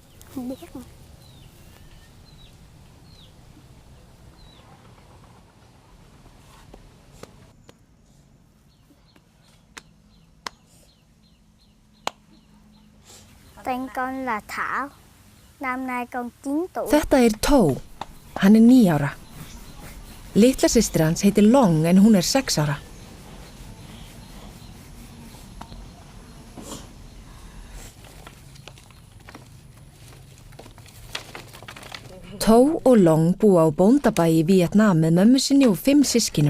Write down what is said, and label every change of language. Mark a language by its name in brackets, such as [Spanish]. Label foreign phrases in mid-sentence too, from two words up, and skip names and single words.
[Vietnamese] Không biết. Tên con là Thảo. Năm nay con 9 tuổi. [Icelandic] Þetta Tó. Hann 9 ára. Litla systir hans heitir Long en hún 6 ára. Tó og Long búa á bóndabæ í Víetnam með mömmu sinni og 5 systkinum.